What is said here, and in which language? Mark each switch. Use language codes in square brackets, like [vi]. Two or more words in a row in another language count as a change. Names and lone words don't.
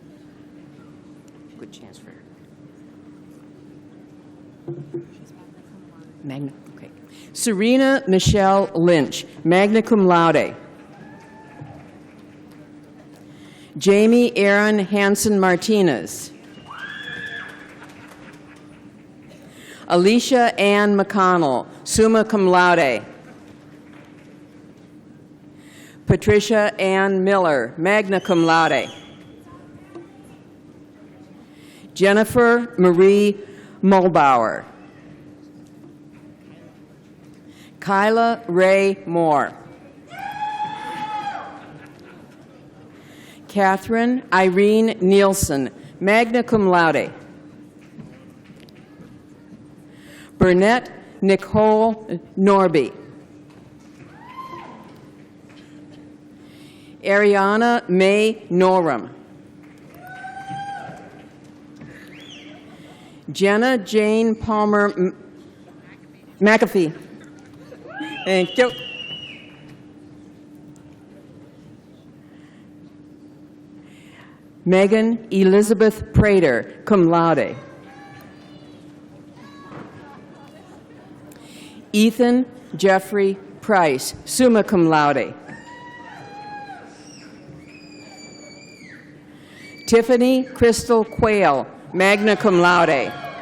[en] Good chance for her. Okay. Serena Michelle Lynch, [la] magna cum laude. [en] Jamie Aaron Hansen Martinez. Alicia Ann McConnell, [la] summa cum laude. [en] Patricia Ann Miller, [la] magna cum laude. [en] Jennifer Marie Mulbauer. Kyla Ray Moore. Catherine Irene Nielsen, [la] magna cum laude. [en] Burnett Nicole Norby. Ariana May Norum. Jenna Jane Palmer McAfee. Thank you. Megan Elizabeth Prater, [la] cum laude. [en] Ethan Jeffrey Price, [la] summa cum laude. [en] Tiffany Crystal Quayle, [la] magna cum laude.